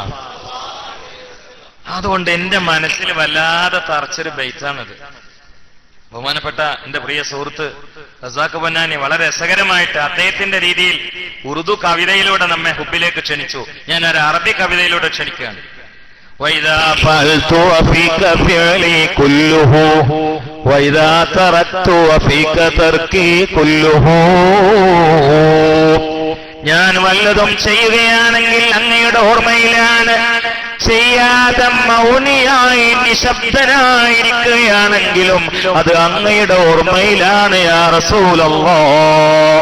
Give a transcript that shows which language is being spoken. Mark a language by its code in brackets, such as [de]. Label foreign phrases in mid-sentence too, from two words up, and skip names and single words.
[ml] അതുകൊണ്ട് എന്റെ മനസ്സിൽ വല്ലാതെ തറച്ചൊരു ബൈറ്റാണത്. ബഹുമാനപ്പെട്ട എന്റെ പ്രിയ സുഹൃത്ത് റസാഖ് ബന്നാനി വളരെ രസകരമായിട്ട് അദ്ദേഹത്തിന്റെ രീതിയിൽ ഉറുദു കവിതയിലൂടെ നമ്മെ ഹുബിലേക്ക് ക്ഷണിച്ചു. ഞാൻ ഒരു അറബി കവിതയിലൂടെ ക്ഷണിക്കുകയാണ്. [ar] وإذا فعلت وفيك فعلي كله وإذا تركت وفيك تركي كله. [ml] ഞാൻ വല്ലതും ചെയ്യുകയാണെങ്കിൽ അങ്ങയുടെ ഓർമ്മയിലാണ്, ചെയ്യാതെ മൗനിയായി നിശബ്ദനായിരിക്കുകയാണെങ്കിലും അത് അങ്ങയുടെ ഓർമ്മയിലാണ് [ar] يا رسول الله.